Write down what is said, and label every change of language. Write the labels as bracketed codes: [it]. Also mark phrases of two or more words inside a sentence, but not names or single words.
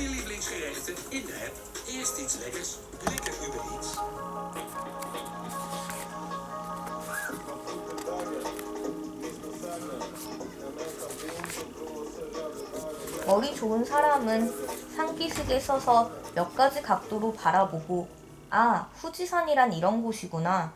[nl] lievelingsgerechten in de app. Eerst iets lekkers, lekker [en] Uber Eats. [ko] 머리 좋은 사람은 산기슭에 서서 몇 가지 각도로 바라보고 아, 후지산이란 이런 곳이구나.